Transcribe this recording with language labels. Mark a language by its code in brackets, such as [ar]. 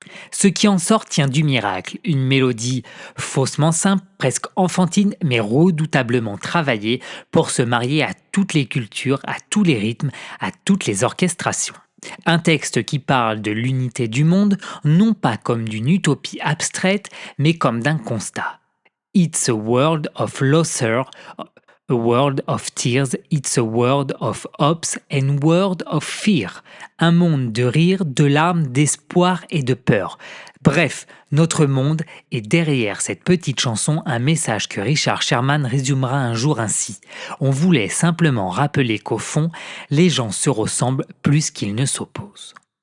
[fr] Ce qui en sort tient du miracle, une mélodie faussement simple, presque enfantine, mais redoutablement travaillée pour se marier à toutes les cultures, à tous les rythmes, à toutes les orchestrations. Un texte qui parle de l'unité du monde, non pas comme d'une utopie abstraite, mais comme d'un constat. [en] It's a world of laughter, a world of tears, it's a world of hopes and world of fear. [fr] Un monde de rire, de larmes, d'espoir et de peur. Bref, notre monde est derrière cette petite chanson un message que Richard Sherman résumera un jour ainsi. On voulait simplement rappeler qu'au fond, les gens se ressemblent plus qu'ils ne s'opposent.